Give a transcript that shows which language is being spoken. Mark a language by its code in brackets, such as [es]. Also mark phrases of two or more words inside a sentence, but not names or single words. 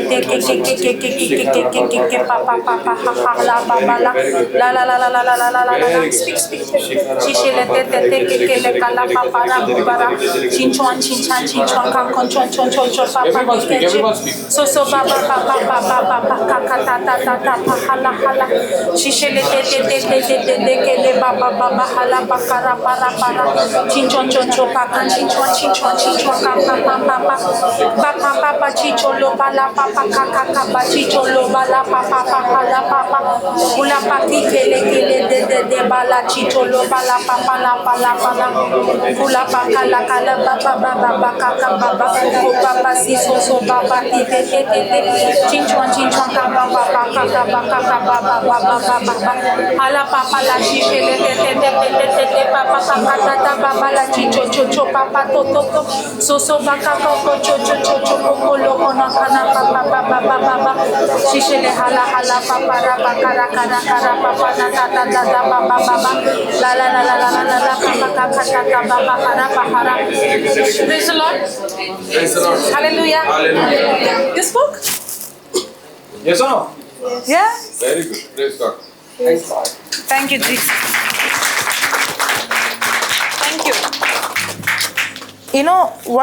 [en] ke papa la baba la speak shishele ke le kala papa ra bubara chinchuan kan chon papa so baba kaka ta hala shishele ke le baba hala pakara para chinchon papa papa chicholo bala papa kaka chicholo bala papa la papa ula pati kele de bala chicholo bala papa la ula paka la kala baba kaka baba papa so baba te chinchon baba ala papa la chichele te papa kaka baba la chicho papa to so baka koko cho kolo kona kana papa shishele hala papa ra kara papa na ta baba la papa kaka baba hara. Praise the Lord. Hallelujah. You spoke? Yes or no? Yeah. Very good. Praise God. Thank you, Jesus. Thank you. You know what?